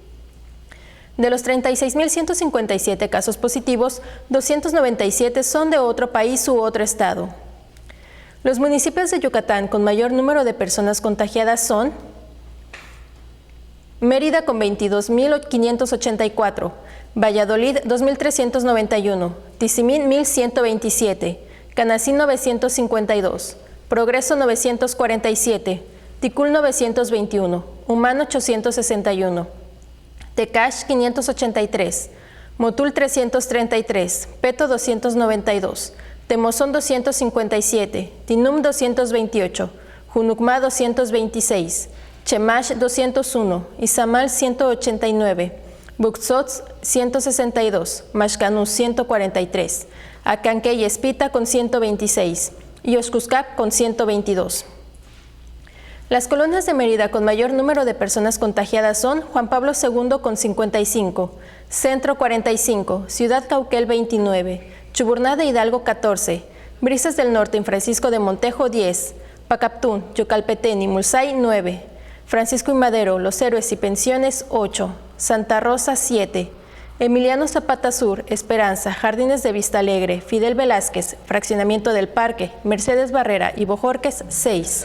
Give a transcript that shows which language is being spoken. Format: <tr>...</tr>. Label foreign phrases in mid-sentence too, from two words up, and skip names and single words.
<es>De los 36.157 casos positivos, 297 son de otro país u otro estado. Los municipios de Yucatán con mayor número de personas contagiadas son Mérida con 22.584, Valladolid 2.391, Tizimín 1.127, Canacín 952, Progreso 947, Ticul 921, Umán 861. Tecash 583, Motul 333, Peto 292, Temozón 257, Tinum 228, Junucmá 226, Chemash 201, Izamal 189, Buxots 162, Maxcanú 143, Acanque y Espita con 126 y Oxcuscap con 122. Las colonias de Mérida con mayor número de personas contagiadas son Juan Pablo II con 55, Centro 45, Ciudad Cauquel 29, Chuburná de Hidalgo 14, Brisas del Norte en Francisco de Montejo 10, Pacaptún, Yucalpetén y Mulsay 9, Francisco y Madero, Los Héroes y Pensiones 8, Santa Rosa 7, Emiliano Zapata Sur, Esperanza, Jardines de Vista Alegre, Fidel Velázquez, Fraccionamiento del Parque, Mercedes Barrera y Bojorques 6.</es>